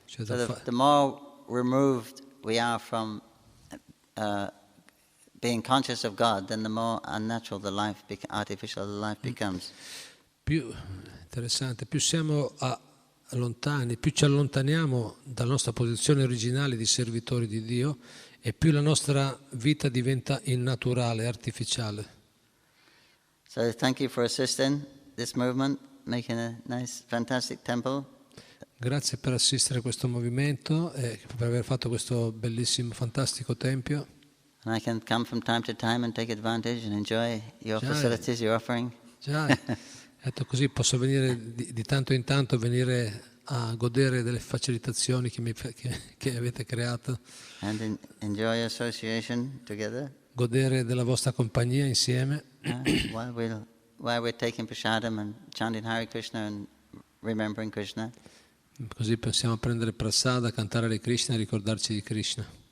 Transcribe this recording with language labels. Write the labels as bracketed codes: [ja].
[it] Cioè [en] So the more removed we are from being conscious of God, then the more unnatural the life, artificial the life becomes. [it] Più interessante, più siamo lontani, più ci allontaniamo dalla nostra posizione originale di servitori di Dio e più la nostra vita diventa innaturale, artificiale. [en] So thank you for assisting this movement, making a nice, fantastic temple. [it] Grazie per assistere a questo movimento e per aver fatto questo bellissimo, fantastico tempio. [en] And I can come from time to time and take advantage and enjoy your [it] Già, [en] facilities you're offering. [it] Già, detto così posso venire di tanto in tanto venire a godere delle facilitazioni che avete creato. [en] And enjoy association together. [it] Godere della vostra compagnia insieme. [en] While we're taking prasadam and chanting Hare Krishna and remembering Krishna. [it] Così possiamo prendere prasada, cantare Hare Krishna e ricordarci di Krishna.